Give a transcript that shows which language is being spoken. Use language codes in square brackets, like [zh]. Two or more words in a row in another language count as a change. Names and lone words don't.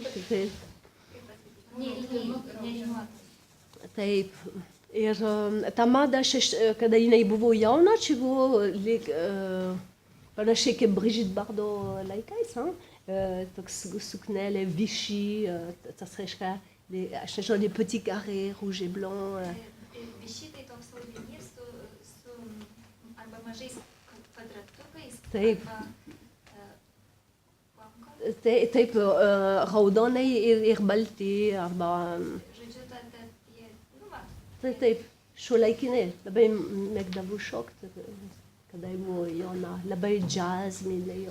[lt] Taip. Ir ta mada, kada jinai buvo jauna, čia buvo panašiai kaip Brigitte Bardot laikais. Toks suknelė Vichy, tas reiškia aš nežinau, [fr] les petits carrés rouges et blancs. [lt] Višitai toks audinys su arba mažais kvadratukais. Taip. Arba, Taip, raudonai ir balti, arba... žodžiu, jie, Taip, šiuolaikiniai, labai mėgdavau šokti, kada buvo jauna, labai jazz mylėjau.